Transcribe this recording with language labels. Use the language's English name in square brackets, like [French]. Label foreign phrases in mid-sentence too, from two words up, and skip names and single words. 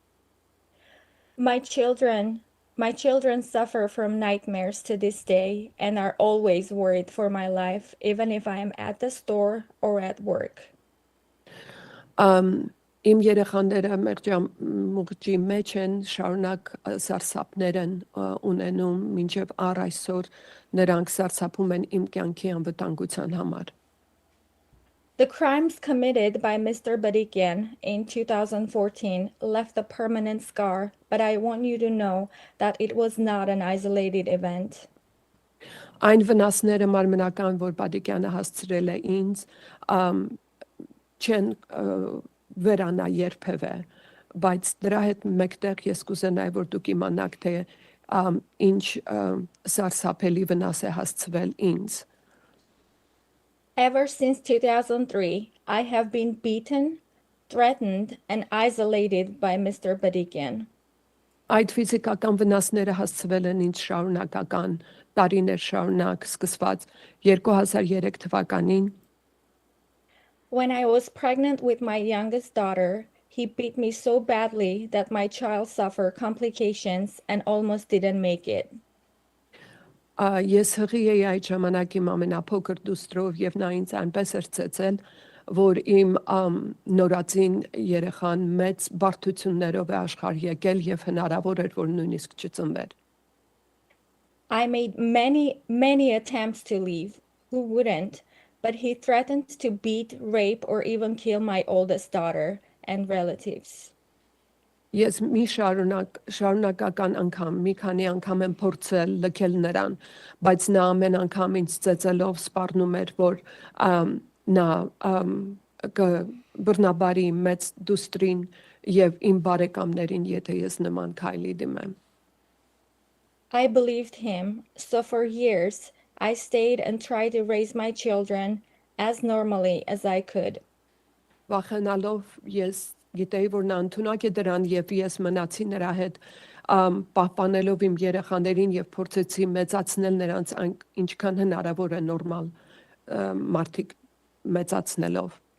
[English] My children suffer from nightmares to this day and are always worried for my life, even if I am at the store or at work. [Armenian] Իմ երեխաները մղջի մեջ են, շարունակ սարսափներ են ունենում, մինչև առ այսօր նրանք սարսափում են իմ կյանքի անվտանգության համար։ [English] The crimes committed by Mr. Badikyan in 2014 left a permanent scar, but I want you to know that it was not an isolated event. [Armenian] Այն վնասները մարմնական, որ Բադիկյանը հասցրել է ինձ, չեն վերանա երբևէ, բայց դրա հետ մեկտեղ ես կուզենայի, որ դուք իմանաք, թե ինչ սարսափելի վնաս է հասցվել ինձ։ [English] Ever since 2003, I have been beaten, threatened, and isolated by Mr. Badikyan. [Armenian] Այդ ֆիզիկական վնասները հասցվել են ինձ շարունակական տարիներ շարունակ սկսված 2003 թվականին։ [English] When I was pregnant with my youngest daughter, he beat me so badly that my child suffered complications and almost didn't make it. [Armenian] Ես հղի էի այդ ժամանակ իմ ամենափոքր դուստրով եւ նա ինձ այնպես էր ծեծել, որ իմ նորածին երեխան մեծ բարդություններով է աշխարհ եկել եւ հնարավոր էր որ նույնիսկ չծնվեր։ [English] I made many attempts to leave. Who wouldn't? But he threatened to beat, rape, or even kill my oldest daughter and relatives. [Armenian] Ես շարունակական անգամ, մի քանի անգամ եմ փորձել լքել նրան, բայց նա ամեն անգամ ինձ ծեծելով սպառնում էր, որ նա բռնաբարի մեծ դուստրին եւ իմ բարեկամներին, եթե ես նման քայլի դիմեմ։ [English] I believed him, so for years I stayed and tried to raise my children as normally as I could. [Armenian] Վախենալով ես գիտեի, որ նա ընդունակ է դրան եւ ես մնացի նրա հետ պահպանելով իմ երեխաներին եւ փորձեցի մեծացնել նրանց ինչքան հնարավոր է նորմալ մարդիկ մեծացնելով։